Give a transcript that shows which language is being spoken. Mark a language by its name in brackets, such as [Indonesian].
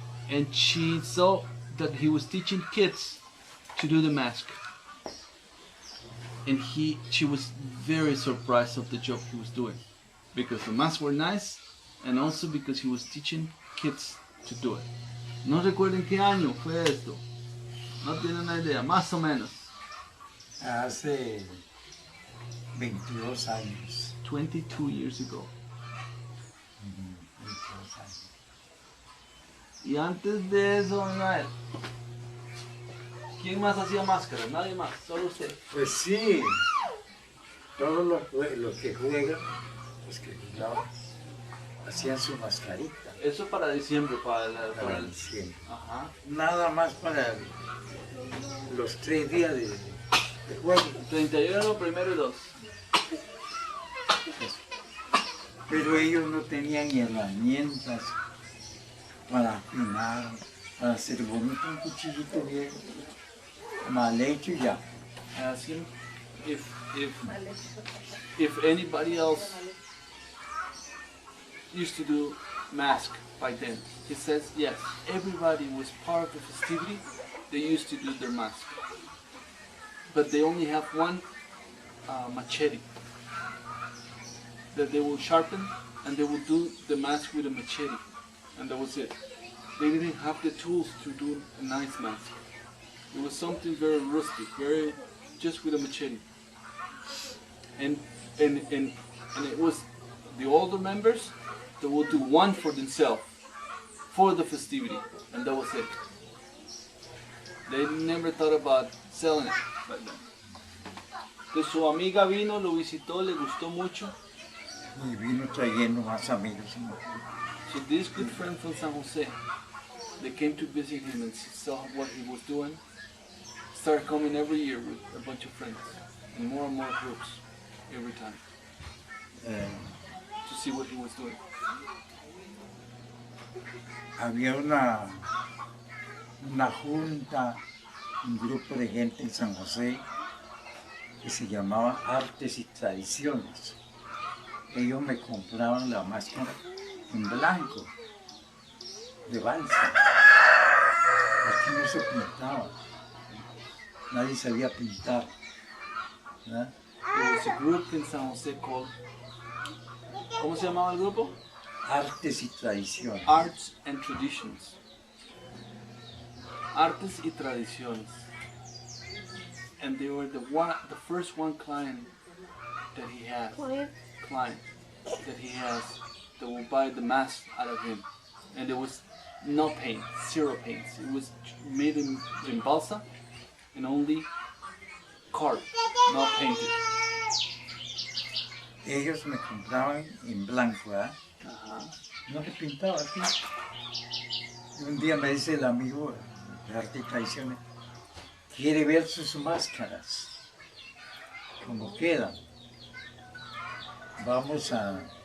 [English] And she saw that he was teaching kids to do the mask. And she was very surprised of the job he was doing. Because the masks were nice and also because he was teaching kids to do it. [Spanish] No recuerden qué año fue esto. No tienen una idea, más o menos. Hace 22 años. [English] 22 years ago. [Spanish] 22 años. Y antes de eso, Ismael, ¿quién más hacía máscaras? Nadie más, solo usted. Pues sí, todos los que juegan, los que jugaban, hacían su mascarita. Eso para diciembre, Para diciembre. Ajá. Nada más para los 3 días de juego. 31, primero y 2. Pero ellos no tenían herramientas para afinar, para hacer bonito un cuchillito viejo, mal hecho y ya. [English] Ask him if anybody else used to do mask by then. He says yes, everybody was part of the festivity. They used to do their mask, but they only have one machete that they will sharpen, and they will do the mask with a machete, and that was it. They didn't have the tools to do a nice mask. It was something very rustic, very just with a machete. And it was the older members that would do one for themselves for the festivity, and that was it. They never thought about selling it back then. [Spanish] Entonces su amiga vino, lo visitó, le gustó mucho. Y vino trayendo más amigos. [English] So this good friend from San Jose, they came to visit him and saw what he was doing. Started coming every year with a bunch of friends, and more groups every time to see what he was doing. [Spanish] Había una junta, un grupo de gente en San José que se llamaba Artes y Tradiciones. Ellos me compraban la máscara en blanco, de balsa. Aquí no se pintaba, nadie sabía pintar, ¿verdad? [English] There was a group in San Jose called, [Spanish] ¿cómo se llamaba el grupo? Artes y tradiciones. [English] Arts and Traditions. Artes y Tradiciones. And they were the first one client that he has. Client that he has that will buy the mask out of him. And there was no paint, zero paints. It was made in balsa and only carved, not painted. [Spanish] Ellos me compraban en blanco, ¿eh? Ajá. No se pintaba así. Y un día me dice el amigo de Arte y Tradiciones, quiere ver sus máscaras, cómo quedan. Vamos a...